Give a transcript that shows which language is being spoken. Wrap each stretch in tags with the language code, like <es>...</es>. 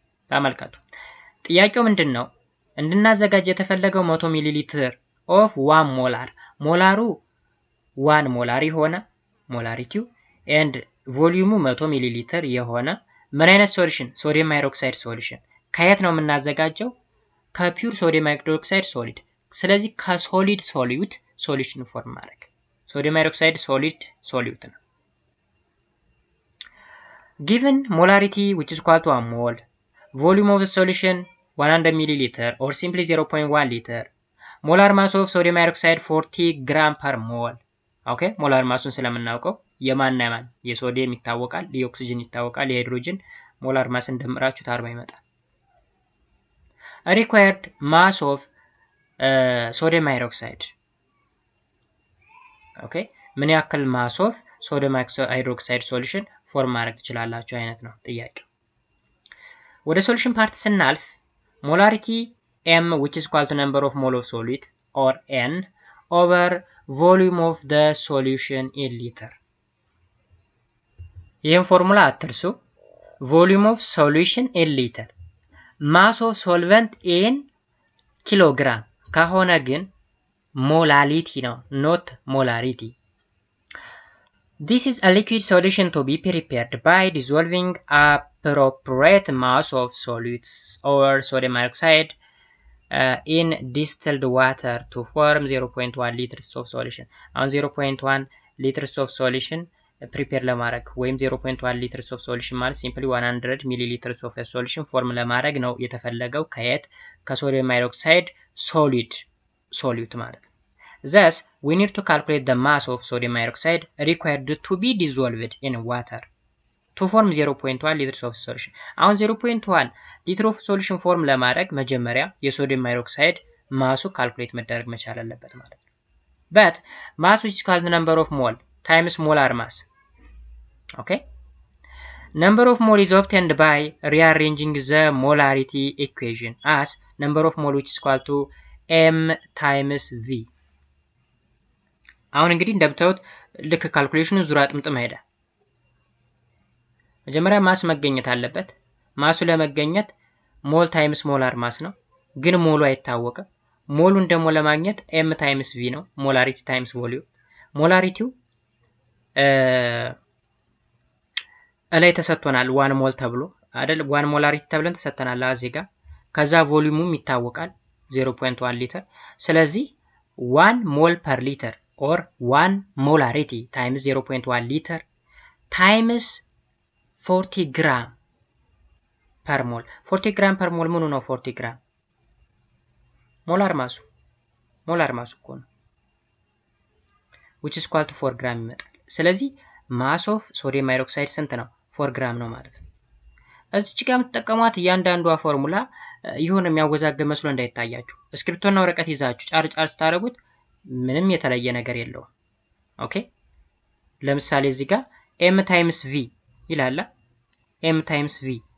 <am>ተመልከቱ። ጥያቄው ምንድነው? እንድናዘጋጅ የተፈለገው 100 ሚሊ ሊትር ኦፍ 1 ሞላር ሞላሩ 1 ሞላር የሆነ ሞላሪቲው and ቮልዩሙ 100 ሚሊ ሊትር የሆነ ምን አይነት ሶሉሽን? ሶዲየም ሃይድሮክሳይድ ሶሉሽን። ከየት ነው የምናዘጋጀው? ከፒውር ሶዲየም ሃይድሮክሳይድ ሶሊድ። ስለዚህ ከሶሊድ ሶሊዩት ሶሉሽን ፎርም ማድረግ ሶዲየም ሃይድሮክሳይድ ሶሊድ ሶሊዩት ነው።</am> <en>given molarity which is equal to 1 mole, volume of the solution 100 milliliter or simply 0.1 liter, molar mass of sodium hydroxide 40 gram per mole.</en> <am>ኦኬ ሞላር ማሱን ስለምናውቀው የማንና የማን የሶዲየም ይታወቃል፣ የኦክሲጅን ይታወቃል፣ የሃይድሮጅን ሞላር ማስ እንደምራችሁ 40 ይመጣል።</am> <en>required mass of sodium hydroxide</en> <am>ኦኬ ምን ያክል ማስ ኦፍ ሶዲየም ሃይድሮክሳይድ ሶሉሽን ፎርም ማድረግ ትችላላችሁ አይነት ነው ጥያቄው። ወደ ሶሉሽን ፓርት ስናልፍ</am> <en>molarity m which is equal to number of mole of solid or n over volume of the solution in liter.</en> <am>ይህን ፎርሙላ አትርሱ።</am> <en>volume of solution in liter mass of solvent in kilogram</en> <am>ከሆነ ግን</am> <en>molality ነው not molarity. This is a liquid solution to be prepared by dissolving appropriate mass of solids or sodium hydroxide in distilled water to form 0.1 liters of solution. አሁን 0.1 liters of solution prepare</en> <am>ለማድረግ ወይም</am> <en>0.1 liters of solution ማለት simply 100 milliliters of a solution form</en> <am>ለማድረግ ነው የተፈለገው። ከየት? ከሶዲየም ሃይድሮክሳይድ solute ማለት ነው።</am> <en>Thus, we need to calculate the mass of sodium hydroxide required to be dissolved in water to form 0.1 liters of solution.</en> <am>አሁን 0.1 ሊትር ኦፍ ሶሉሽን ፎርም ለማድረግ መጀመሪያ የሶዲየም ሃይድሮክሳይድ ማሱ ካልኩሌት መደረግ መቻል አለበት ማለት ነው።</am> <en>but mass which is called the number of mole times molar mass. okay, number of mole is obtained by rearranging the molarity equation as number of mole which is equal to m times v.</en> <am>አሁን እንግዲህ እንደምታዩት ልክ ካልኩሌሽኑ ዙራ ጥምጥም ሄደ። መጀመሪያ ማስ መገኘት አለበት። ማሱ ለመገኘት ሞል ታይምስ ሞላር ማስ ነው፣ ግን ሞሉ አይታወቅም። ሞሉን ደግሞ ለማግኘት m ታይምስ v ነው፣ ሞላሪቲ ታይምስ ቮሊዩም። ሞላሪቲው ላይ ተሰጥቶናል 1 ሞል ተብሎ አይደል? 1 ሞላሪቲ ተብለን ተሰጥተናል እዚህ ጋር። ከዛ ቮሊዩሙም ይታወቃል 0.1 ሊትር። ስለዚህ 1 ሞል ፐር ሊትር</am> <en>or 1 molarity times 0.1 liter times 40 gram per mole. 40 gram per mole</en> <am>ምኑ ነው</am> <en>40 gram?</en> <am>ሞላር ማሱ እኮ ነው</am> <en>which is equal to</en> <am>4 gram ይመጣል። ስለዚህ</am> <en>mass of sodium hydroxide</en> <am>ስንት ነው? 4 gram ነው ማለት ነው። እዚች ጋር የምትጠቀሟት እያንዳንዷ ፎርሙላ ይሁን የሚያወዛግብ መስሎ እንዳይታያችሁ እስክሪፕቶና ወረቀት ይዛችሁ ጫር ጫር ስታደርጉት ምንም የተለየ ነገር የለውም። ኦኬ ለምሳሌ እዚህ ጋር m ታይምስ v ይላል። m ታይምስ v</am>